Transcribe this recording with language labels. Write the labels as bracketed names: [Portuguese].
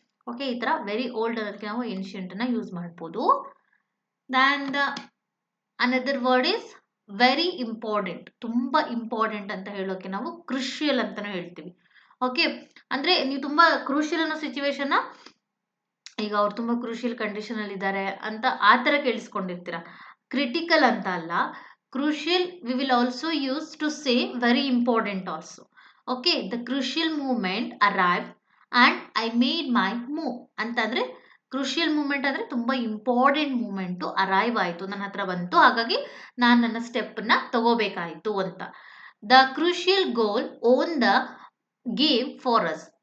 [Kannada] Okay, ಈ ಥರ very old ಅನ್ನೋದಕ್ಕೆ ನಾವು ಏನ್ಷಿಯಂಟನ್ನು ಯೂಸ್ ಮಾಡ್ಬೋದು. [English] Then the another word is very important. [Kannada] ತುಂಬ ಇಂಪಾರ್ಟೆಂಟ್ ಅಂತ ಹೇಳೋಕ್ಕೆ ನಾವು ಕ್ರುಷಿಯಲ್ ಅಂತಲೂ ಹೇಳ್ತೀವಿ. ಓಕೆ, ಅಂದರೆ ನೀವು ತುಂಬ ಕ್ರೂಷಿಯಲ್ ಅನ್ನೋ ಸಿಚುವೇಶನ್ನ, ಈಗ ಅವ್ರು ತುಂಬ ಕ್ರೂಷಿಯಲ್ ಕಂಡೀಷನಲ್ಲಿ ಇದ್ದಾರೆ ಅಂತ ಆ ಥರ ಕೇಳಿಸ್ಕೊಂಡಿರ್ತೀರ. ಕ್ರಿಟಿಕಲ್ ಅಂತ ಅಲ್ಲ, [English] crucial we will also use to say very important also. Okay, the crucial moment arrived and I made my move [Kannada] ಅಂತಂದರೆ ಕ್ರೂಷಿಯಲ್ ಮೂಮೆಂಟ್ ಅಂದರೆ ತುಂಬ ಇಂಪಾರ್ಟೆಂಟ್ ಮೂಮೆಂಟು ಅರೈವ್ ಆಯಿತು, ನನ್ನ ಹತ್ರ ಬಂತು, ಹಾಗಾಗಿ ನಾನು ನನ್ನ ಸ್ಟೆಪ್ಪನ್ನು ತಗೋಬೇಕಾಯಿತು ಅಂತ. [English] The crucial goal on the game for us.